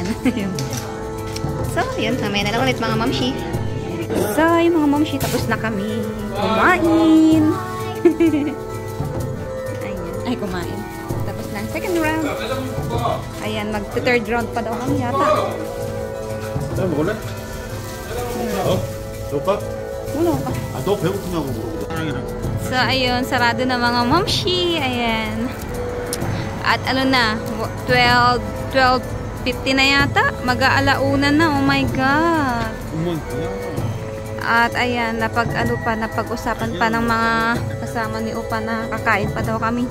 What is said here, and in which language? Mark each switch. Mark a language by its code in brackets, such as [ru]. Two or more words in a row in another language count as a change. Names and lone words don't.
[tl] So, yun. Mamaya na lang ulit mga momshi. So, yung mga momshi, tapos na kami kumain. Ayan. Ay, kumain. Tapos na. [en] Second round. [tl] Ayan, mag-third round pa daw kami yata. [ko] 먹을래? 줄까? [tl] Wala pa. [ko] 너 배고프냐고 물어보자. [tl] So, ayun. Sarado na mga momshi. Ayan. At ano na, 12:50 na yata. Mag-aalauna na. [en] Oh my God. [tl] At ayan, napag-usapan pa ng mga kasama ni Opa na kakain pa daw kami.